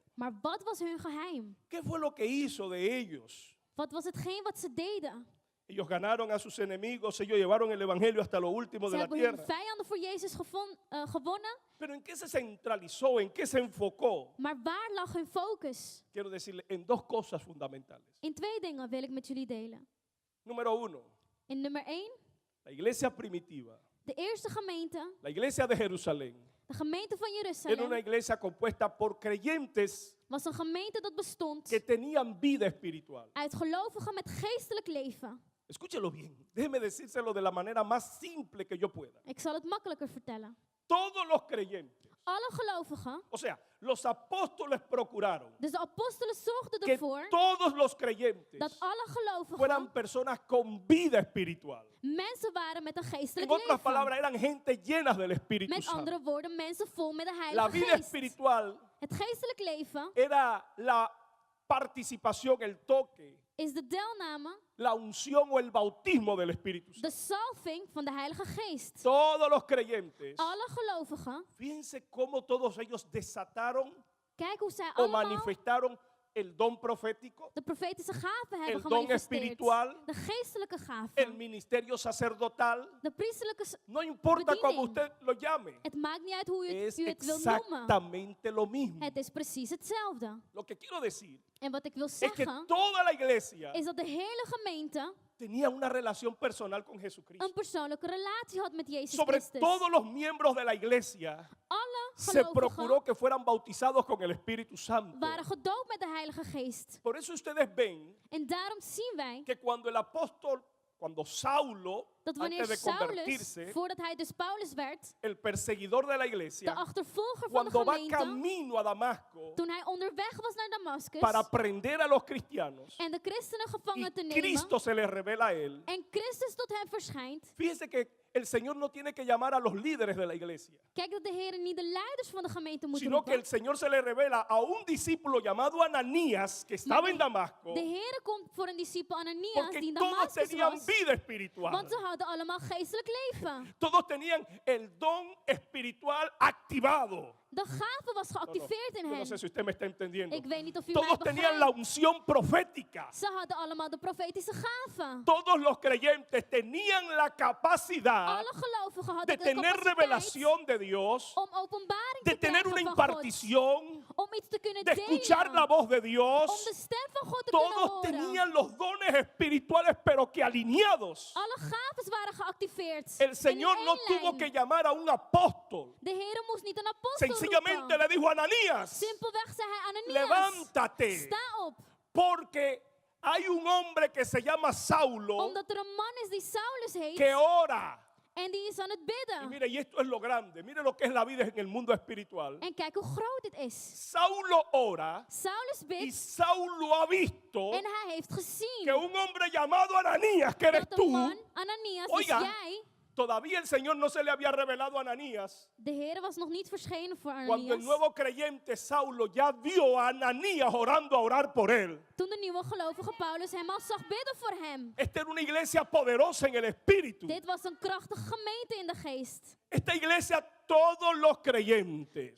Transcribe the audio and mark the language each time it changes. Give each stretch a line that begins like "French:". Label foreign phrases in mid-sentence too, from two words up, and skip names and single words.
Dutch: Maar wat was hun geheim?
Spanish: ¿Qué fue lo que hizo de ellos?
Dutch: Wat was hetgeen wat ze deden?
Spanish: Ellos ganaron a sus enemigos, ellos llevaron el evangelio hasta lo último
Dutch: Ze
Spanish: de la
Dutch: hebben hun
Spanish: tierra.
Dutch: vijanden voor Jezus gewonnen.
Spanish: Pero ¿en qué se centralizó? ¿En qué se enfocó?
Dutch: Maar waar lag hun focus?
Spanish: Quiero decirle, en dos cosas fundamentales.
Dutch: In twee dingen wil ik met jullie delen.
Spanish: Número uno,
Dutch: In nummer 1,
Spanish: la iglesia primitiva,
Dutch: de eerste gemeente,
Spanish: la iglesia de Jerusalén,
Dutch: de gemeente van
Spanish: era una
Dutch: Jeruzalem,
Spanish: iglesia compuesta por creyentes
Dutch: was een gemeente dat bestond
Spanish: que tenían vida espiritual.
Dutch: uit gelovigen met geestelijk leven.
Spanish: Escúchelo bien, déjeme decírselo de la manera más simple que yo pueda.
Dutch: Ik zal het makkelijker vertellen.
Spanish: Todos los creyentes,
Dutch: Alle gelovigen,
Spanish: o sea, los apóstoles procuraron
Dutch: dus de apostelen zorgden
Spanish: que
Dutch: ervoor
Spanish: todos los creyentes
Dutch: dat alle gelovigen
Spanish: fueran personas con vida espiritual.
Dutch: mensen waren met een
Spanish: En
Dutch: geestelijk
Spanish: otras
Dutch: leven.
Spanish: palabras, eran gente llenas del Espíritu
Dutch: Met
Spanish: Santo.
Dutch: andere woorden, mensen vol met de
Spanish: La
Dutch: Heilige
Spanish: vida
Dutch: Geest.
Spanish: espiritual
Dutch: Het geestelijk leven
Spanish: era la participación, el toque,
Dutch: is de deelname,
Spanish: la unción o el bautismo del Espíritu
Dutch: de
Spanish: Santo.
Dutch: salving van de Heilige Geest.
Spanish: Todos los creyentes,
Dutch: Alle gelovigen,
Spanish: fíjense cómo todos ellos desataron
Dutch: kijk hoe zij
Spanish: o
Dutch: allemaal
Spanish: manifestaron el don profético,
Dutch: de profetische gaven hebben
Spanish: el don
Dutch: gemanifesteerd.
Spanish: espiritual,
Dutch: De geestelijke
Spanish: el
Dutch: gaven.
Spanish: ministerio sacerdotal.
Dutch: De priesterlijke...
Spanish: No importa cómo
Dutch: bediening.
Spanish: usted lo llame,
Dutch: Het maakt niet uit hoe
Spanish: es
Dutch: u het wil noemen.
Spanish: exactamente lo mismo.
Dutch: Het is precies hetzelfde.
Spanish: Lo que quiero decir
Dutch: En wat ik wil
Spanish: es que
Dutch: zeggen,
Spanish: toda la iglesia
Dutch: is dat de hele gemeente
Spanish: tenía una relación personal con
Dutch: een
Spanish: Jesucristo.
Dutch: persoonlijke relatie had met Jezus
Spanish: Sobre
Dutch: Christus.
Spanish: todos los miembros de la iglesia
Dutch: Alle
Spanish: se
Dutch: gelovigen
Spanish: procuró que fueran bautizados con el Espíritu Santo.
Dutch: waren gedoopt met de Heilige Geest.
Spanish: Por eso ustedes ven
Dutch: En daarom zien wij
Spanish: que cuando el apóstol cuando Saulo,
Dutch: dat wanneer
Spanish: antes de
Dutch: Saulus,
Spanish: convertirse,
Dutch: voordat hij dus Paulus werd,
Spanish: el perseguidor de la
Dutch: de
Spanish: iglesia,
Dutch: achtervolger van de
Spanish: cuando va
Dutch: gemeente,
Spanish: camino a Damasco
Dutch: toen hij onderweg was naar Damascus
Spanish: para prender a los cristianos,
Dutch: en de christenen
Spanish: y
Dutch: gevangen te nemen,
Spanish: Cristo se le revela a él,
Dutch: en Christus tot hem verschijnt,
Spanish: fíjese que el Señor no tiene que llamar a los líderes de la iglesia,
Dutch: kijk dat de Heer niet de leiders van de gemeente moet
Spanish: sino que
Dutch: roepen.
Spanish: el Señor se le revela a un discípulo llamado Ananías que estaba en Damasco,
Dutch: De Heer komt voor een discipel Ananias
Spanish: porque
Dutch: die in
Spanish: todos
Dutch: Damascus
Spanish: tenían
Dutch: was,
Spanish: vida espiritual.
Dutch: want ze hadden allemaal geestelijk leven.
Spanish: Todos tenían el don espiritual activado.
Dutch: De gave was geactiveerd in
Spanish: Yo no
Dutch: hen.
Spanish: sé si usted me está entendiendo.
Dutch: Ik weet niet of u mij
Spanish: Todos tenían la
Dutch: begrijpt.
Spanish: unción profética.
Dutch: Ze hadden allemaal de profetische gave.
Spanish: Todos los creyentes tenían la capacidad
Dutch: Alle gelovigen
Spanish: de
Dutch: hadden de
Spanish: tener
Dutch: capaciteit
Spanish: revelación de Dios,
Dutch: om openbaring
Spanish: de
Dutch: te
Spanish: tener
Dutch: krijgen
Spanish: una
Dutch: van God.
Spanish: impartición,
Dutch: Om iets te kunnen
Spanish: de escuchar la
Dutch: delen.
Spanish: voz de
Dutch: Om de
Spanish: Dios.
Dutch: stem van God te kunnen
Spanish: Todos
Dutch: horen.
Spanish: tenían los dones espirituales, pero que alineados.
Dutch: Alle gaves waren geactiveerd.
Spanish: El
Dutch: En
Spanish: Señor
Dutch: in
Spanish: no
Dutch: één
Spanish: tuvo
Dutch: lijn.
Spanish: que llamar a un apóstol.
Dutch: De Heer moest niet een apostel
Spanish: Sencillamente
Dutch: roepen.
Spanish: le dijo a Ananías,
Dutch: Simpelweg zei hij Ananias,
Spanish: levántate,
Dutch: sta op.
Spanish: porque hay un hombre que se llama Saulo
Dutch: Omdat er een man is die Saulus heet
Spanish: que ora.
Dutch: en die is aan het
Spanish: Y
Dutch: bidden.
Spanish: mire, y esto es lo grande, mire lo que es la vida en el mundo espiritual.
Dutch: En kijk hoe groot dit is.
Spanish: Saulo ora
Dutch: Saulus
Spanish: y
Dutch: bidt
Spanish: Saulo ha visto
Dutch: en hij heeft
Spanish: que
Dutch: gezien
Spanish: un hombre llamado Ananías, que eres
Dutch: dat een
Spanish: tú,
Dutch: man, Ananias, dus
Spanish: Oiga.
Dutch: jij,
Spanish: todavía el Señor no se le había revelado a Ananías.
Dutch: de Heer was nog niet verschenen voor
Spanish: Cuando el
Dutch: Ananias.
Spanish: nuevo creyente Saulo ya vio a Ananías orando a orar por él.
Dutch: Toen de nieuwe gelovige Paulus hem al zag bidden voor hem.
Spanish: Esta era una iglesia poderosa en el espíritu.
Dutch: Dit was een krachtige gemeente in de geest.
Spanish: Esta iglesia, todos los creyentes